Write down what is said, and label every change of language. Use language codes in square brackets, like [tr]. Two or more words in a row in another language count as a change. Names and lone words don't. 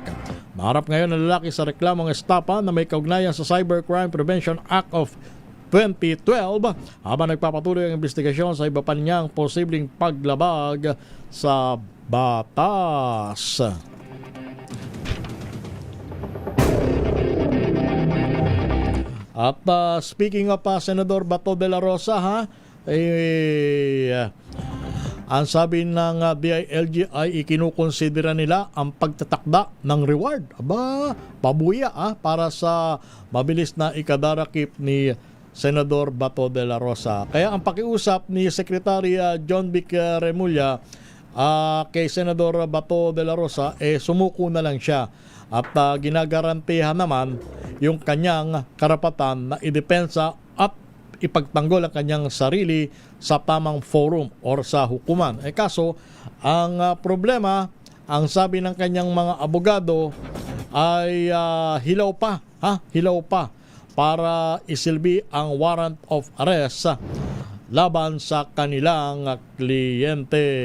[tl] Naharap ngayon ang lalaki sa reklamong estapa na may kaugnayan sa Cybercrime Prevention Act of 2012 habang nagpapatuloy ang investigasyon sa iba pa niyang posibleng paglabag sa batas. At [en] speaking of [tl] Senador Bato de la Rosa, ang sabi ng DILG ay ikinukonsidera nila ang pagtatakda ng reward. Aba, pabuya para sa mabilis na ikadarakip ni Senador Bato de la Rosa. Kaya ang pakiusap ni Secretary John Vic Remulla kay Senador Bato de la Rosa, sumuko na lang siya at ginagarantihan naman yung kanyang karapatan na idepensa at ipagtanggol ang kanyang sarili sa tamang forum or sa hukuman. Kaso, ang problema, ang sabi ng kanyang mga abogado ay hilaw pa para isilbi ang [en] warrant of arrest [tl] laban sa kanilang kliyente.